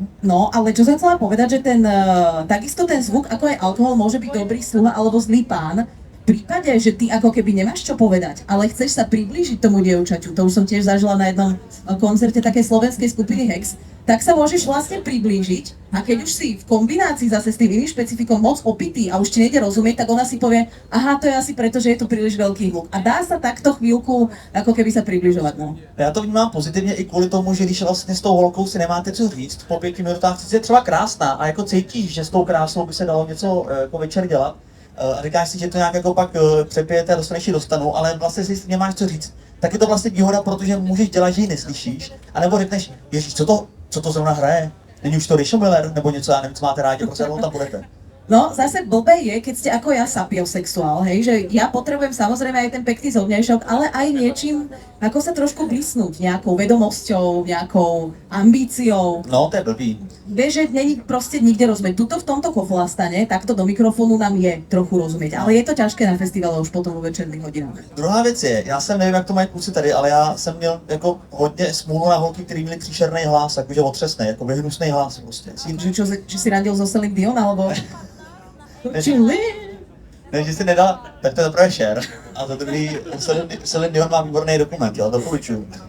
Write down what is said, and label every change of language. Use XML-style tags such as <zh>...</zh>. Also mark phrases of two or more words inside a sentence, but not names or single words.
<sk>No, ale čo som chcela povedať, že takisto ten zvuk, ako aj alkohol, môže byť dobrý sluha alebo zlý pán, v prípade, že ty ako keby nemáš čo povedať, ale chceš sa priblížiť tomu dievčaťu, to už som tiež zažila na jednom koncerte takej slovenskej skupiny Hex, tak sa môžeš vlastne priblížiť a keď už si v kombinácii zase s tým iným špecifikom moc opitý a už ti nejde rozumieť, tak ona si povie, aha, to je asi preto, že je tu príliš veľký hluk. A dá sa takto chvíľku ako keby sa približovať. No.</sk> <cs>Já to vnímám pozitivně i kvůli tomu, že když vlastně s tou holkou si nemáte co říct, po 5 minutách si je třeba krásná a jako cítíš, že s tou krásou by se dalo něco jako večer dělat, a říkáš si, že to nějak jako pak přepijete a dostaneš ji dostanu, ale vlastně si nemáš co říct, tak je to vlastně výhoda, protože můžeš dělat, že ji neslyšíš, anebo řekneš, ježiš, co to zrovna hraje? Není už to Richo Miller nebo něco, já nevím, co máte rádi, prostě tam budete. No,</cs> <sk>zase blbé je, keď ste ako ja sapiosexuál, hej, že ja potrebujem samozrejme aj ten pekný zovňajšok, ale aj niečím, ako sa trošku blísnuť, nejakou vedomosťou, nejakou ambíciou.</sk> <cs>No, to je blbý.</cs> <sk>Vieš, že není proste nikde rozumieť. Tuto v tomto Koflastane, takto do mikrofónu nám je trochu rozumieť, ale je to ťažké na festivale už potom vo večerných hodinách.</sk> <cs>Druhá věc je, já jsem nevím, jak to mají kluci tady, ale já jsem měl jako hodně smůlu na holky, který měli příšerný hlas, jakože otřesný, jako vyhnusný hlas prostě.</cs> <sk>Že si randil so Celine Dion, alebo...</sk> <cs>Ne, že si nedal, tak to je zaprvé share. A za druhý, Celine Dion má výborný dokument, jo, doporučuju.</cs>